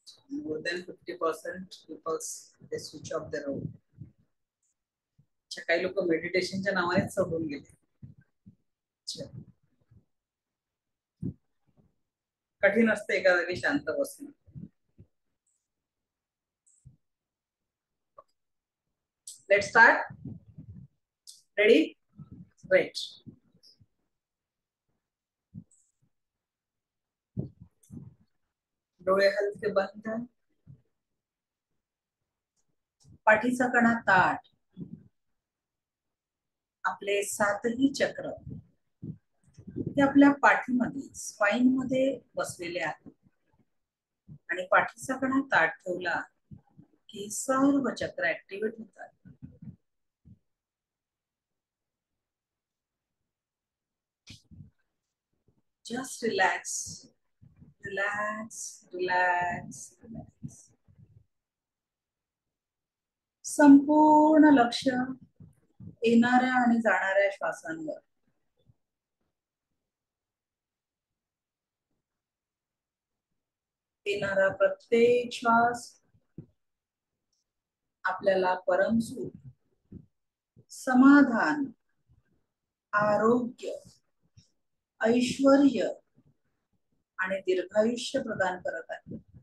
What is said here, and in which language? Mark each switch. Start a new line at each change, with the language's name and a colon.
English: more than 50% people they switch off their own.
Marathi: काही लोक मेडिटेशनच्या नावाने सोडून गेले. कठीण असते एका जागी शांत बसणं.
English: Let's start. Ready? Great.
Marathi: डोळे हलके बंद. पाठीचा कणा ताठ. आपले 7ही चक्र ते आपल्या पाठीमध्ये स्पाइन मध्ये बसलेले आहेत आणि पाठीचा कणा ताठ ठेवला की सर्व चक्र ऍक्टिव्हेट होतात.
English: Just relax, relax, relax, relax.
Marathi: संपूर्ण लक्ष येणाऱ्या आणि जाणाऱ्या श्वासांवर. येणारा प्रत्येक श्वास आपल्याला परमसुख, समाधान, आरोग्य, ऐश्वर्य आणि दीर्घायुष्य प्रदान करत आहे.